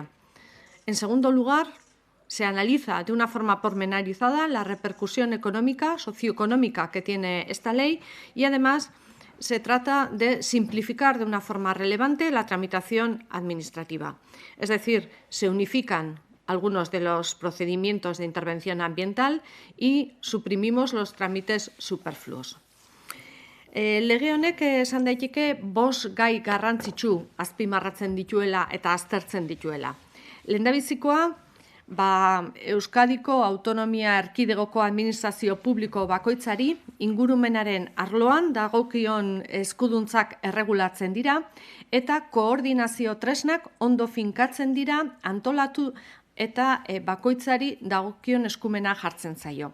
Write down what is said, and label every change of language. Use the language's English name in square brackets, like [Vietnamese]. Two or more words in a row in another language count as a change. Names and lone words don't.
[Spanish] En segundo lugar, se analiza de una forma pormenorizada la repercusión económica, socioeconómica que tiene esta ley y además se trata de simplificar de una forma relevante la tramitación administrativa. Es decir, se unifican algunos de los procedimientos de intervención ambiental y suprimimos los trámites superfluos. [Basque] Lege honek esan daiteke 5 gai garrantzitsu azpimarratzen dituela eta aztertzen dituela. Lehendabizikoa, Euskadiko Autonomia Erkidegoko Administrazio Publiko bakoitzari ingurumenaren arloan dagokion eskuduntzak erregulatzen dira eta koordinazio tresnak ondo finkatzen dira, antolatu eta bakoitzari dagokion eskumena jartzen zaio.